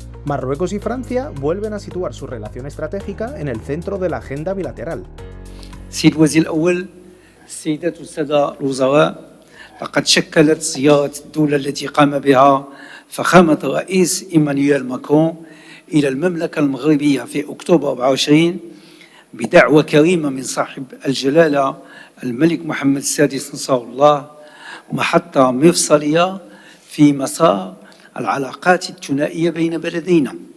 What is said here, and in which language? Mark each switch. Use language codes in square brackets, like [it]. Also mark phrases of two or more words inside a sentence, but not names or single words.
[es] Marruecos y Francia vuelven a situar su relación estratégica en el centro de la agenda bilateral. [ar] سيد الوزير الأول، السيدات والسادة الوزراء، لقد شكلت زيارة الدولة التي قام بها فخامة الرئيس إيمانويل ماكرون إلى المملكة المغربية في أكتوبر 24 بدعوة كريمة من صاحب الجلالة الملك محمد السادس نصره الله محطة مفصلية في مسار العلاقات الثنائية بين بلدينا.